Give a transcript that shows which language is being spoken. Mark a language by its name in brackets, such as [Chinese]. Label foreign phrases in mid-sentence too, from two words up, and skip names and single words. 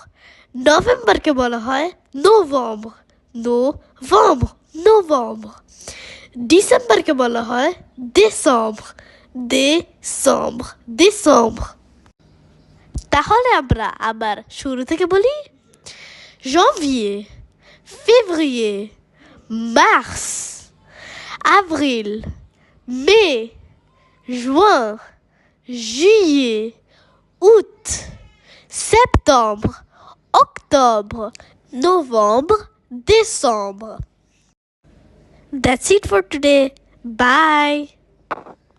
[Bangla] নভেম্বরকে বলা হয় [French] novembre, novembre, novembre। [Bangla] ডিসেম্বরকে বলা হয় [French] décembre, décembre, décembre। [Bangla] তাহলে আমরা আবার শুরু থেকে বলি [French] janvier, février, mars, avril, mai, juin, juillet, août, septembre, octobre, novembre, décembre। [English] That's it for today. Bye.